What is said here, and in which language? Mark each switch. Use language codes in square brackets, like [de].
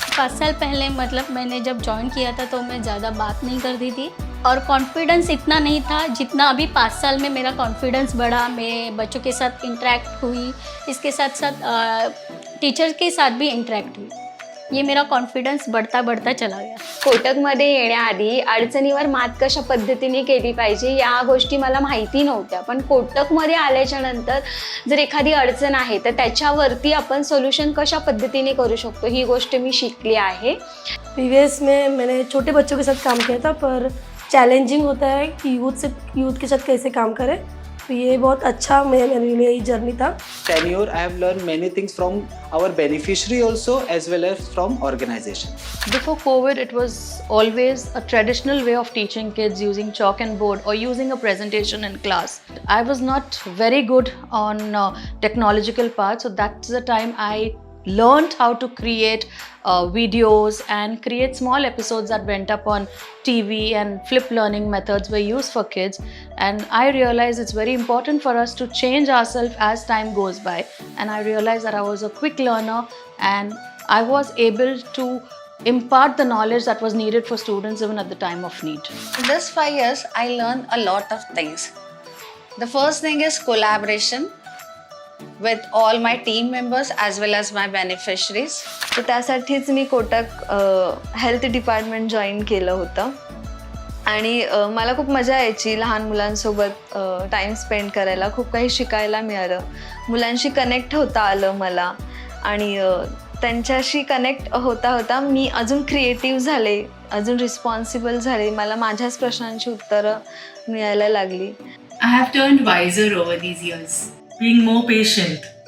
[hi] 5 साल पहले मतलब मैंने जब ज्वाइन किया था तो मैं ज़्यादा बात नहीं करती थी और कॉन्फिडेंस इतना नहीं था जितना अभी 5 साल में मेरा कॉन्फिडेंस बढ़ा. मैं बच्चों के साथ इंटरेक्ट हुई, इसके साथ साथ टीचर के साथ भी इंटरेक्ट हुई. ये मेरा कॉन्फिडन्स बढ़ता बढ़ता चला गया. [mr] कोटकमध्ये येण्याआधी अडचणीवर मात कशा पद्धतीने केली पाहिजे या गोष्टी मला माहिती नव्हत्या, पण कोटकमध्ये आल्याच्या नंतर जर एखादी अडचण आहे तर त्याच्यावरती आपण सोल्यूशन कशा पद्धतीने करू शकतो ही गोष्ट मी शिकली आहे. [hi] प्रीवियस में मैंने छोटे बच्चों के साथ काम किया था, पर चैलेंजिंग होता है कि यूथ के साथ कैसे काम करें. तो ये बहुत अच्छा मेरे लिए जर्नी था. [en] tenure I have learned many things from our beneficiary also as well as from organization. Before COVID, it was always a traditional way of teaching kids using chalk and board or using a presentation in class. I was not very good on technological part, so that's the time I learned how to create videos and create small episodes that went up on TV, and flip learning methods were used for kids. And I realized it's very important for us to change ourselves as time goes by. And I realized that I was a quick learner and I was able to impart the knowledge that was needed for students even at the time of need. In this 5 years, I learned a lot of things. The first thing is collaboration with all my team members as well as my beneficiaries. [mr] तर त्यासाठीच मी Kotak health department join केलं होतं आणि मला खूप मजा यायची लहान मुलांसोबत टाईम स्पेंड करायला. खूप काही शिकायला मिळालं, मुलांशी कनेक्ट होता आलं मला आणि त्यांच्याशी कनेक्ट होता होता मी अजून क्रिएटिव्ह झाले, अजून रिस्पॉन्सिबल झाले. मला माझ्याच प्रश्नांची उत्तरं मिळायला लागली. [en] I have turned wiser over these years, being more patient.